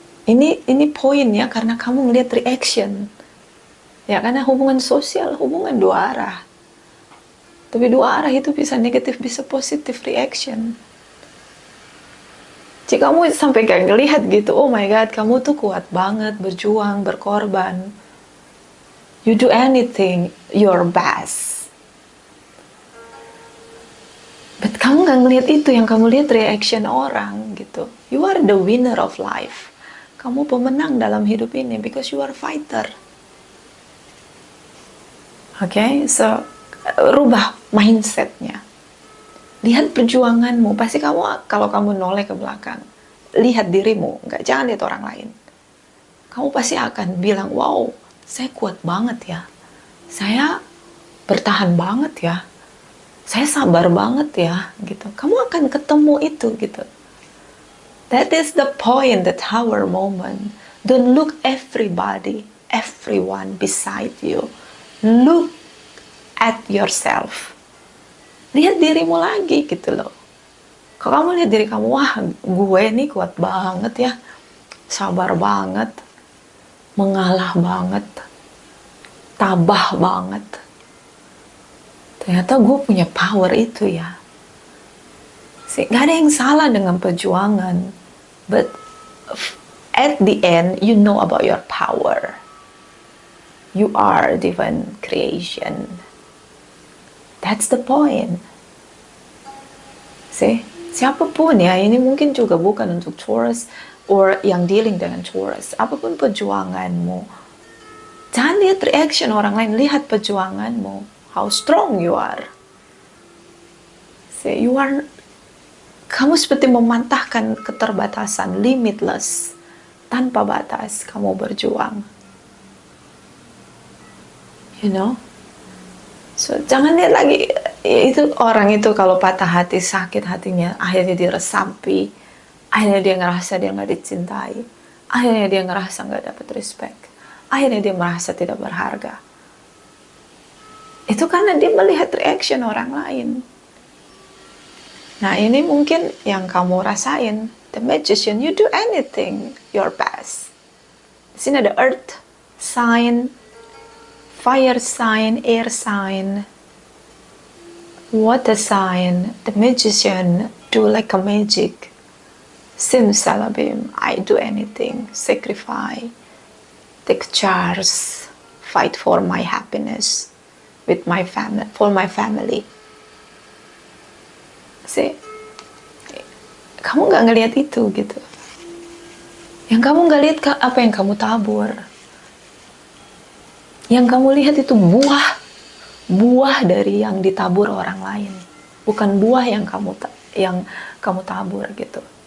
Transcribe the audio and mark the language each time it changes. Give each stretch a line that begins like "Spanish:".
Indonesian: Ini poinnya karena kamu ngelihat reaction. Ya, karena hubungan sosial, hubungan dua arah. Tapi dua arah itu bisa negatif, bisa positif reaction. Jika kamu sampai gak ngelihat gitu,
English: oh my god,
Indonesian: kamu tuh kuat banget, berjuang, berkorban.
English: You do anything, your best.
Indonesian: But kamu gak ngelihat itu, yang kamu lihat reaction orang gitu.
English: You are the winner of life.
Indonesian: Kamu pemenang dalam hidup ini
English: because you are fighter.
Indonesian: Okay, so rubah mindsetnya. Lihat perjuanganmu. Pasti kamu, kalau kamu noleh ke belakang, lihat dirimu, jangan lihat orang lain. Kamu pasti akan bilang, wow, saya kuat banget ya. Saya bertahan banget ya. Saya sabar banget ya, gitu. Kamu akan ketemu itu, gitu.
English: That is the point, the tower moment. Don't look everybody, everyone beside you. Look at yourself.
Indonesian: Lihat dirimu lagi gitu loh. Kalau kamu lihat diri kamu, wah gue nih kuat banget ya, sabar banget, mengalah banget, tabah banget. Ternyata gue punya power itu ya. Gak ada yang salah dengan perjuangan.
English: But at the end, you know about your power. You are divine creation. That's the point. See?
Indonesian: Siapapun ya, ini mungkin juga bukan untuk Taurus or yang dealing dengan Taurus. Apapun perjuanganmu, jangan lihat reaction orang lain, lihat perjuanganmu.
English: How strong you are. See, you are,
Indonesian: kamu seperti memantahkan keterbatasan, limitless, tanpa batas kamu berjuang.
English: You know?
Indonesian: So, jangan lihat lagi, itu orang itu kalau patah hati, sakit hatinya, akhirnya dia resapi, akhirnya dia ngerasa dia nggak dicintai, akhirnya dia ngerasa nggak dapat respect, akhirnya dia merasa tidak berharga. Itu karena dia melihat reaction orang lain. Nah, ini mungkin yang kamu rasain.
English: The Magician, you do anything your best.
Indonesian: Di sini ada Earth sign, fire sign, air sign, water sign.
English: The Magician do like a magic. Simsalabim, I do anything, sacrifice, take charge, fight for my happiness with my family, for my family.
Indonesian: See, kamu nggak ngelihat itu gitu. Yang kamu nggak lihat apa yang kamu tabur. Yang kamu lihat itu buah dari yang ditabur orang lain, bukan buah yang kamu tabur gitu.